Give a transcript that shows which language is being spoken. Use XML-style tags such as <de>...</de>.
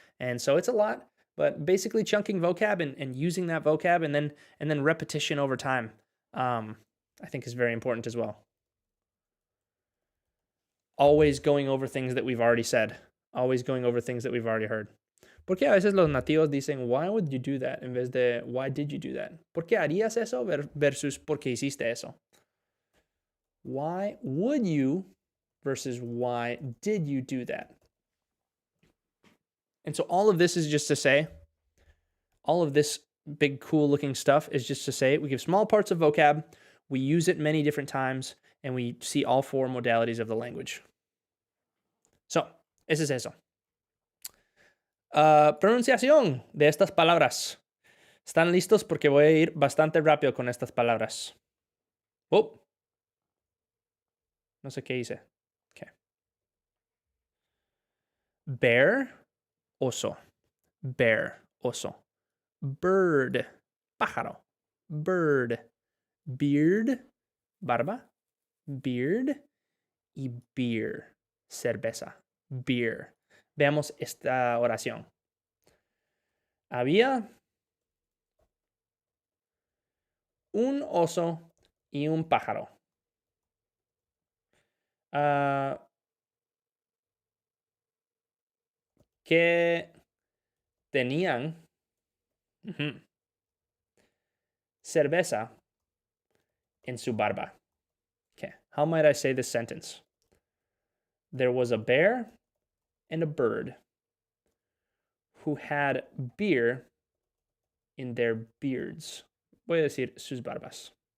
<en>And so it's a lot, but basically chunking vocab and using that vocab and then repetition over time, I think is very important as well. Always going over things that we've already said. Always going over things that we've already heard.</en> <es>¿Por qué a veces los nativos dicen,</es> <en>why would you do that?</en> <es>En vez de,</es> <en>why did you do that?</en> <es>¿Por qué harías eso versus por qué hiciste eso?</es> <en>Why would you versus why did you do that? And so all of this is just to say, all of this big cool looking stuff is just to say, we give small parts of vocab, we use it many different times, and we see all 4 modalities of the language.</en> <es>So, ese es eso. Pronunciación de estas palabras. ¿Están listos? Porque voy a ir bastante rápido con estas palabras. Oh. No sé qué hice. Okay. Bear, oso. Bear, oso. Bird, pájaro. Bird. Beard, barba. Beard. Y beer, cerveza. Beer. Veamos esta oración. Había un oso y un pájaro. que tenían cerveza en su barba.</es> <en>Okay, how might I say this sentence? There was a bear and a bird who had beer in their beards.</en> <es>Voy a decir sus barbas.</es>